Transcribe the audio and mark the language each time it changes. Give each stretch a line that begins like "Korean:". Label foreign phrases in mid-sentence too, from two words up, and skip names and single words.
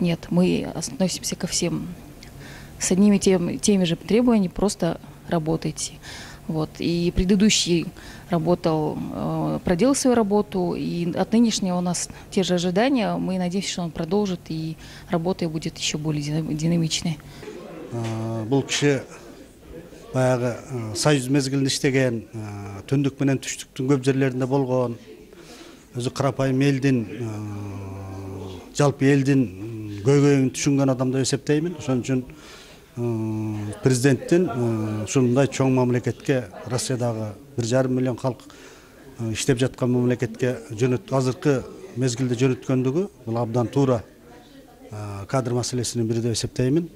Russian: Нет, мы относимся ко всем с одними теми же требованиями, просто работайте. Вот. И предыдущий проделал свою работу, и от нынешнего у нас те же ожидания. Мы надеемся, что он продолжит, и работа будет еще более динамичной.
Kyrgyz: Баягы союз мезгилинде иштеген, түндүк менен түштүктүн көп жерлеринде болгон, өзү карапайым элдин, жалпы элдин көйгөйүн түшүнгөн адам деп эсептеймин. Ошон үчүн президенттин ушундай чоң мамлекетке, Россиядагы 1,5 миллион калк иштеп жаткан мамлекетке азыркы мезгилде жөнөткөндүгү бул абдан туура кадр маселесинин бири деп эсептеймин.